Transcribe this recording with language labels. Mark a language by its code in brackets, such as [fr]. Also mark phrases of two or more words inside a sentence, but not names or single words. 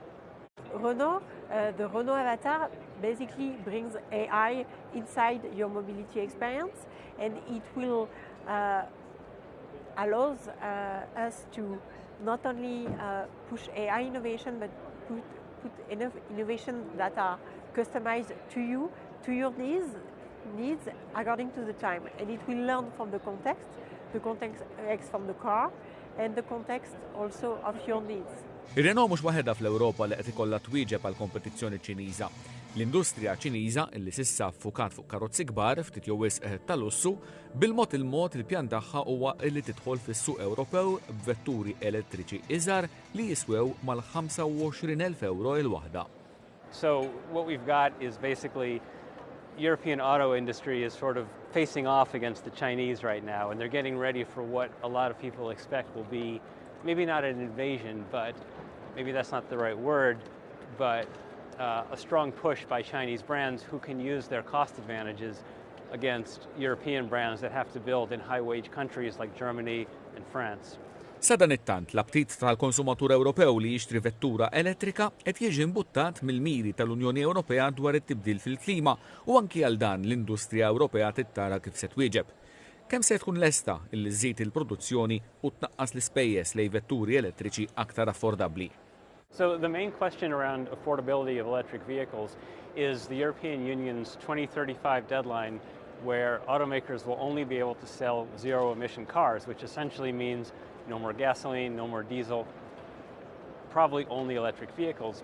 [en] Renault, the Renault Avatar basically brings AI inside your mobility experience, and it will allows us to not only push AI innovation, but put enough innovation that are customized to you, to your needs according to the time. And it will learn from the context from the car, and the context also of your needs. [mt] Ir-Renault mhux waħedha fl-Ewropa li qed ikollha twieġeb għall-kompetizzjoni Ċiniża. L-industrija Ċiniża illi s'issa ffukat fuq karozzi kbar ftit jew wisq tal-lussu, bil-mod il-pjan tagħha huwa li tidħol fis-suq Ewropew b'vetturi elettriċi iżgħar li jiswew mal-€25,000 il-waħda. [en] So what we've got is basically European auto industry is sort of facing off against the Chinese right now, and they're getting ready for what a lot of people expect will be maybe not an invasion, but maybe that's not the right word, but a strong push by Chinese brands who can use their cost advantages against European brands that have to build in high-wage countries like Germany and France. [mt] Sadan it-tant l-aptit tal-konsumatur Ewropew li jixtri vettura elettrika qed jiġi mbuttat mill-miri tal-Unjoni Ewropea dwar it-tibdil fil-klima u anki għal dan l-industrija Ewropea tittara kif se twieġeb. Kemm se tkun lesta illi żżid il-produzzjoni u tnaqqas l-ispejjeż lejn vetturi elettriċi aktar affordabbli. [en] So the main question around affordability of electric vehicles is the European Union's 2035 deadline, where automakers will only be able to sell zero-emission cars, which essentially means no more gasoline, no more diesel, probably only electric vehicles.